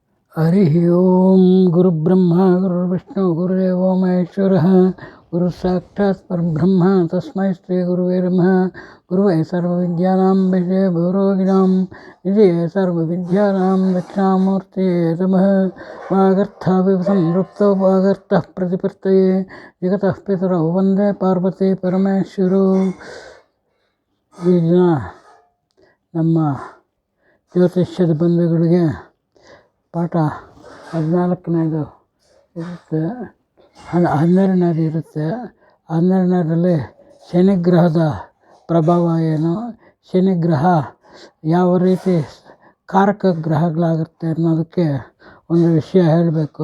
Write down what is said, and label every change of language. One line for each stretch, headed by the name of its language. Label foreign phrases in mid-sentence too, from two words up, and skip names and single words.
Sanskrit: ಹರಿः ಓಂ ಗುರುಬ್ರಹ್ಮ ಗುರುರ್ವಿಷ್ಣು ಗುರುದೇವೋ ಮಹೇಶ್ವರಃ ಗುರು ಸಾಕ್ಷಾತ್ ಪರಬ್ರಹ್ಮ ತಸ್ಮೈ ಶ್ರೀ ಗುರುವೇ ನಮಃ. ಗುರುವೇ ಸರ್ವವಿದ್ಯಾನಾಂ ವಿಜಯ ಭೂರೋಗಿಣಾಂ ವಿಜಯ ಸರ್ವವಿದ್ಯಾನಾಂ ದಕ್ಷಿಣಾಮೂರ್ತಿಯೇ ನಮಃ. ವಾಗರ್ಥಾವಿವ ಸಂಪೃಕ್ತೋ ವಾಗರ್ಥಃ ಪ್ರತಿಪತ್ತಯೇ ಜಗತಃ ಪಿತರೌ ವಂದೇ ಪಾರ್ವತಿ ಪರಮೇಶ್ವರೌ.
Kannada: ಈ ದಿನ ನಮ್ಮ ಜ್ಯೋತಿಷ್ಯದ ಬಂಧುಗಳಿಗೆ ಪಾಠ 14ನೇದು ಇರುತ್ತೆ, 12ನೇದು ಇರುತ್ತೆ. 12ನೇದರಲ್ಲಿ ಶನಿಗ್ರಹದ ಪ್ರಭಾವ ಏನು, ಶನಿಗ್ರಹ ಯಾವ ರೀತಿ ಕಾರಕ ಗ್ರಹಗಳಾಗುತ್ತೆ ಅನ್ನೋದಕ್ಕೆ ಒಂದು ವಿಷಯ ಹೇಳಬೇಕು.